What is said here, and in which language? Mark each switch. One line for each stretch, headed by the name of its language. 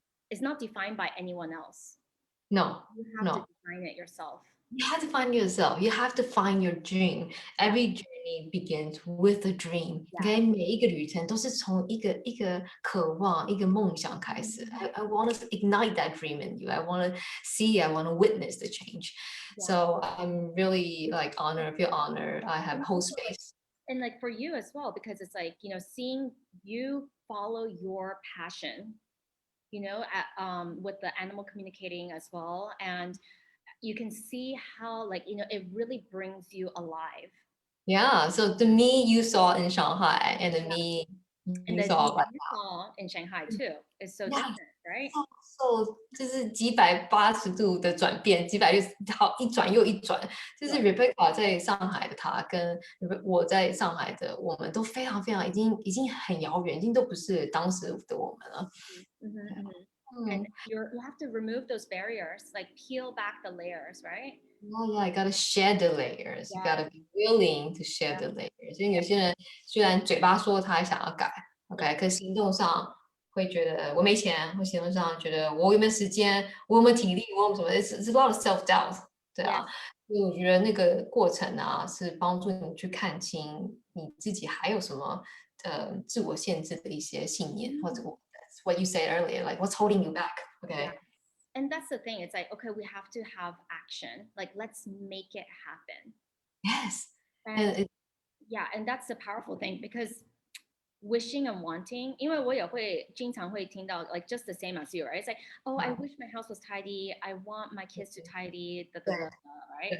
English: It's not defined by anyone else. No, You have to no. define it yourself. You have to find yourself. You have to find your dream. Every journey begins with a dream.
Chinese: Okay， 每一个旅程都是从一个渴望、一个梦想开始。
English: I want to ignite that dream in you. I want to see. I want to witness the change. So I'm really feel honored. I have whole space. And like for you as well, because it's like, seeing you follow your passion, with the animal communicating as well. And you can see how it really brings you alive. Yeah. So the me you saw in Shanghai and the me And you the saw me you saw in Shanghai too is so different, right?
Chinese: So 就是180度的转变，好一转又一转。就是 Rebecca 在上海的她，跟我在上海的我们都非常非常已经很遥远，已经都不是当时的我们了。
English: And you have to remove those barriers, like peel back the layers, right? Oh yeah, you gotta shed the layers. You gotta be willing to shed the layers.
Chinese: 因为有些人虽然嘴巴说他想要改，OK，可行动上会觉得我没钱，或行动上觉得我有没有时间，我有没有体力，我有什么？
English: It's a lot of self doubt。
Chinese: 对啊，所以我觉得那个过程啊，是帮助你去看清你自己还有什么自我限制的一些信念，或者
English: what you said earlier, like what's holding you back? Okay. And that's the thing. It's like, okay, we have to have action. Like, let's make it happen. Yes. And that's the powerful thing, because wishing and wanting,
Chinese: 因为我也会经常会听到
English: like just the same as you, right? It's like, oh, I wish my house was tidy. I want my kids to tidy, right?